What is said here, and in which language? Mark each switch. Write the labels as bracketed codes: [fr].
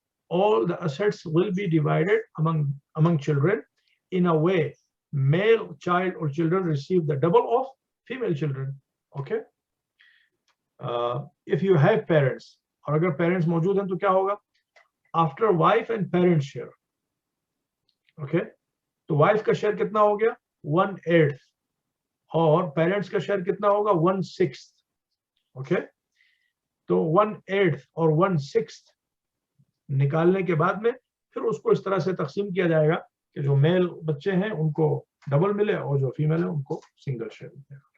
[en] All the assets will be divided among children in a way male child or children receive the double of female children. Okay, if you have parents, [hi] और अगर parents मौजूद हैं तो क्या होगा? [en] After wife and parents share. [hi] Okay, तो wife का share कितना हो गया 1/8 और पेरेंट्स का शेयर कितना होगा 1/6। ओके, तो 1/8 और 1/6 निकालने के बाद में फिर उसको इस तरह से तकसीम किया जाएगा कि जो मेल बच्चे हैं उनको डबल मिले और जो फीमेल है उनको सिंगल शेयर मिले।